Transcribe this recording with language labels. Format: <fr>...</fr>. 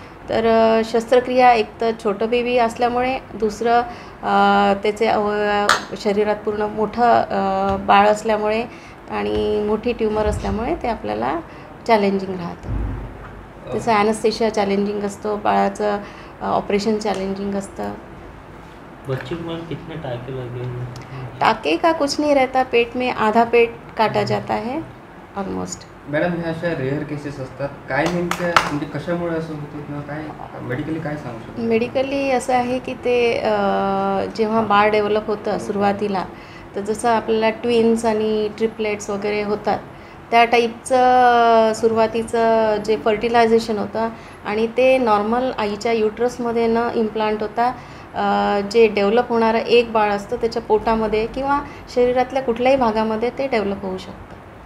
<mr>तर शस्त्रक्रिया एक तर छोटं बेबी असल्यामुळे, दुसरं त्याचे अवयव शरीरात पूर्ण मोठं बाळ असल्यामुळे आणि मोठी ट्यूमर असल्यामुळे ते आपल्याला चॅलेंजिंग राहतं। त्याचं ॲनेस्थेशिया चॅलेंजिंग असतो, बाळाचं ऑपरेशन चॅलेंजिंग असतं।</mr> <hi>बच्चे को कितने टाके लगे? टाके का कुछ नहीं रहता, पेट में आधा पेट काटा जाता है ऑलमोस्ट।</hi> <mr>मॅडम ह्या अशा रेअर केसेस असतात, काय नेमक्या म्हणजे कशामुळे असं होतं किंवा काय मेडिकली काय सांगू शकतो? मेडिकली असं आहे की ते जेव्हा बाळ डेव्हलप होतं सुरुवातीला, तर जसं आपल्याला ट्विन्स आणि ट्रिपलेट्स वगैरे होतात त्या टाईपचं सुरुवातीचं जे फर्टिलायझेशन होतं आणि ते नॉर्मल आईच्या युट्रसमध्ये न इम्प्लांट होता जे डेव्हलप होणारं एक बाळ असतं त्याच्या पोटामध्ये किंवा शरीरातल्या कुठल्याही भागामध्ये ते डेव्हलप होऊ शकतं।</mr>